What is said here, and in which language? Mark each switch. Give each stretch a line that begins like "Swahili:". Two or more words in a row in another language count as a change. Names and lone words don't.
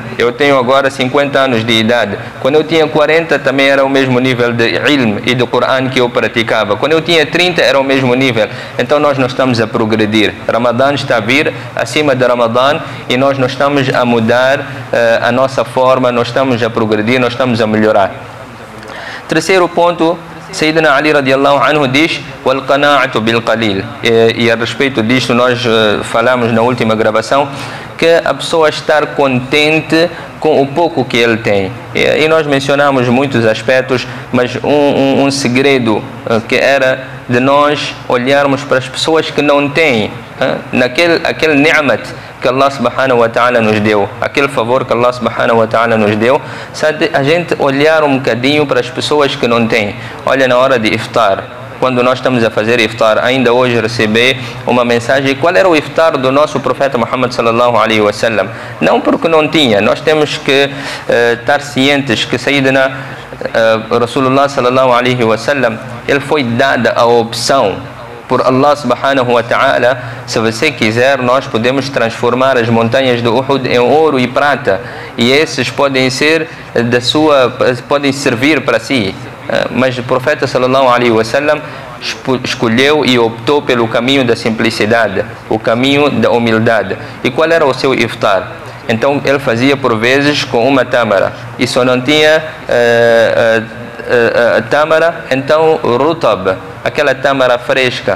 Portuguese: Eu tenho agora 50 anos de idade. Quando eu tinha 40 também era o mesmo nível de ilm e do Corão que eu praticava. Quando eu tinha 30 era o mesmo nível. Então nós não estamos a progredir. Ramadã está a vir acima de Ramadã e nós não estamos a mudar a nossa forma, nós estamos a progredir, nós estamos a melhorar. Terceiro ponto,
Arabic: سيدنا علي رضي الله عنه diz: "والقناعة بالقليل",
Portuguese: e a respeito disto nós falamos na última gravação, que a pessoa estar contente com o pouco que ele tem. E nós mencionamos muitos aspectos, mas um segredo que era de nós olharmos para as pessoas que não têm, aquele ni'mat que
Arabic: الله سبحانه وتعالى
Portuguese: nos deu, aquele favor que
Arabic: الله سبحانه وتعالى
Portuguese: nos deu, sabe, a gente olhar um bocadinho para as pessoas que não têm. Olha, na hora de iftar, quando nós estamos a fazer iftar, ainda hoje recebi uma mensagem: qual era o iftar do nosso profeta Muhammad
Arabic: صلى الله عليه وسلم?
Portuguese: Não porque não tinha, nós temos que estar cientes que
Arabic: سيدنا رسول الله صلى الله عليه وسلم,
Portuguese: ele foi dada a opção por
Arabic: الله سبحانه وتعالى,
Portuguese: se você quiser, nós podemos transformar as montanhas do Uhud em ouro e prata, e esses podem ser podem servir para si. Mas o profeta
Arabic: صلى الله عليه وسلم
Portuguese: escolheu e optou pelo caminho da simplicidade, o caminho da humildade. E qual era o seu iftar? Então ele fazia por vezes com uma tâmara, e só não tinha tâmara, então rutab, aquela tâmara fresca.